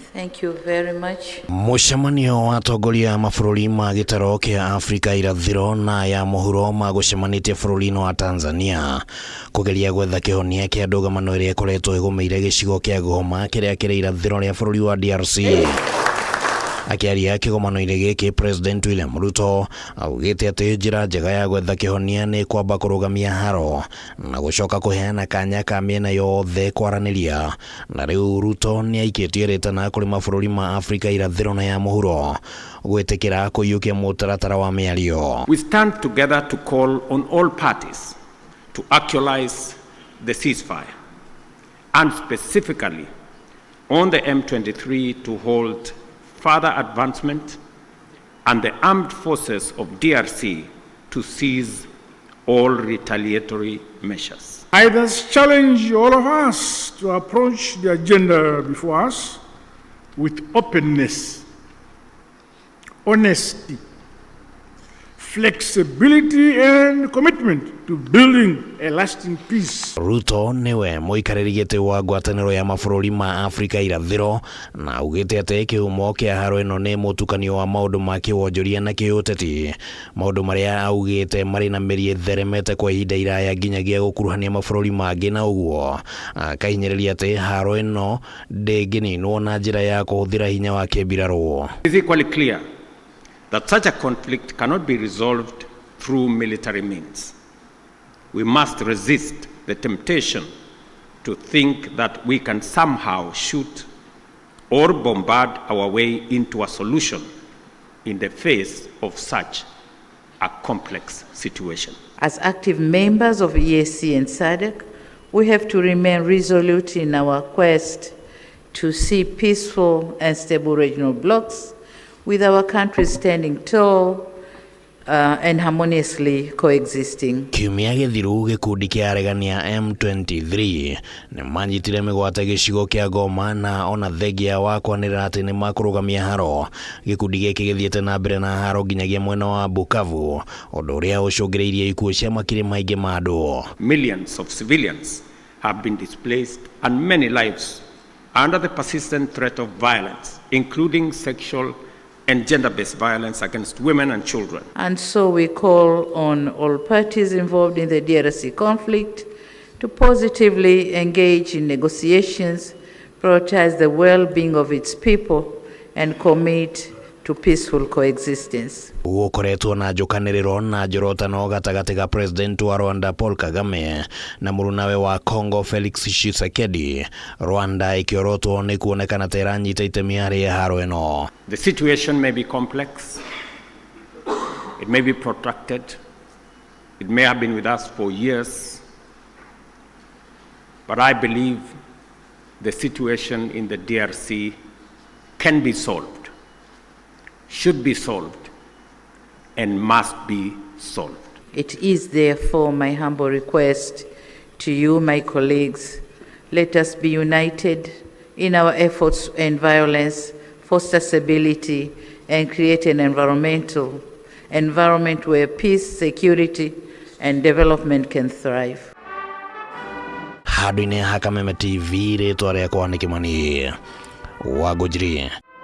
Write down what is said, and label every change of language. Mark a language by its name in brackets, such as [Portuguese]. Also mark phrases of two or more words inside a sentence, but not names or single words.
[English] Thank you very much. [Kikuyu] Mũcemanio wa atongoria a mabũrũri ma gĩtaro kĩa Afrika irathĩro na ya mũhuro magũcemanĩtie bũrũri-inĩ wa Tanzania kũgeria gwetha kihonia kĩa ndũgamano ĩrĩa ĩkoretwo ĩgũmĩire gĩcigo kĩa Goma kĩrĩa kĩrĩ irathĩro rĩa bũrũri wa DRC. Akiaria kĩgomano-inĩ gĩkĩ, President William Ruto augĩte atĩ njĩra njega ya gwetha kihonia nĩ kwamba kũrũgamia haro na gũcoka kũheana kanya ka mĩena yothe kwaranĩria. Na rĩu Ruto nĩ aikĩtie rĩtana kũrĩ mabũrũri ma Afrika irathĩro na ya mũhuro gwĩtĩkĩra kũiyũkia mũtaratara wa miario. [English] We stand together to call on all parties to actualize the ceasefire and specifically on the M23 to hold further advancement and the armed forces of DRC to seize all retaliatory measures. I thus challenge all of us to approach the agenda before us with openness, honesty, flexibility and commitment to building a lasting peace. [Kikuyu] Ruto niwe mũikarĩri gĩtĩ wa ngwatanĩro ya mabũrũri ma Afrika irathĩro na augĩte atĩ kĩhumo kĩa haro ĩno nĩ mũtukanio wa maũndũ ma kĩwonjoria na kĩũteti, maũndũ marĩa augĩte marĩ na mĩri ĩtheremete kwa ihinda iraya nginyagia gũkuruhania mabũrũri mangĩ, na ũguo akahinyĩrĩria atĩ haro ĩno ndĩngĩninwo na njĩra ya kũhũthĩra hinya wa kĩmbirarũ. [English] It is equally clear that such a conflict cannot be resolved through military means. We must resist the temptation to think that we can somehow shoot or bombard our way into a solution in the face of such a complex situation. As active members of EAC and SADC, we have to remain resolute in our quest to see peaceful and stable regional blocs, with our country standing tall and harmoniously coexisting. [Kikuyu] Kiumia gĩthiru gĩkundi kĩa aregania M23 nĩ manyitire mĩgwate gĩcigo kĩa Goma, na ona thengia wa kwanĩrĩra atĩ nĩ makũrũgamia haro. Gĩkundi gĩkĩ gĩthiĩte na mbere na haro nginyagia mwena wa Bukavu, ũndũ ũrĩa ũcũngĩrĩirie ikuũ cia makiri maingĩ ma andũ. [English] Millions of civilians have been displaced and many lives under the persistent threat of violence, including sexual and gender-based violence against women and children. And so we call on all parties involved in the DRC conflict to positively engage in negotiations, prioritize the well-being of its people, and commit to peaceful coexistence. [Kikuyu] Gũkoretwo na njũkanĩrĩro na njorotano gatagatĩ ga President wa Rwanda Paul Kagame na mũrunawe wa Congo Felix Tshisekedi, Rwanda ikiorotwo nĩ kuonekana ta ĩranyita itemi harĩ haro ĩno. The situation may be complex, it may be protracted, it may have been with us for years, but I believe the situation in the DRC can be solved, should be solved, and must be solved. It is therefore my humble request to you, my colleagues, let us be united in our efforts to end violence, foster stability, and create an environment where peace, security, and development can thrive. Handũ-inĩ ha Kameme TV, rĩtwa rĩakwa nĩ Kĩmani wa Gũnjiri.